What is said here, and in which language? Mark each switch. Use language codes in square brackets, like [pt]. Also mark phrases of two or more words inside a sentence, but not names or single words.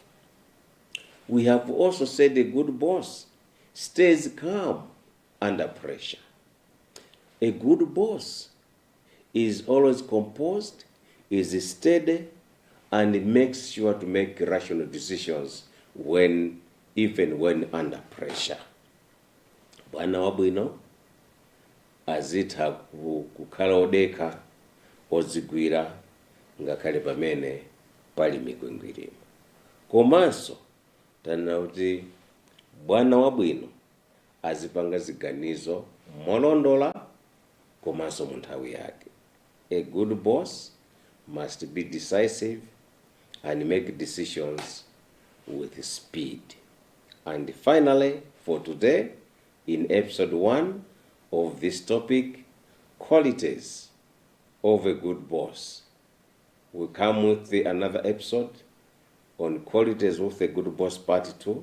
[en] We have also said a good boss stays calm under pressure. A good boss is always composed, is steady, and makes sure to make rational decisions even when under pressure. [ny] Bwana wabwino azitha kukhala odekha ozigwira ngakhale pamene pali mikwingwirima. Komanso tanena kuti bwana wabwino azipanga ziganizo molondola komanso mu nthawi yake. [en] A good boss must be decisive and make decisions with speed. And finally, for today, in episode 1 of this topic, qualities of a good boss, we come with another episode on qualities of a good boss part 2.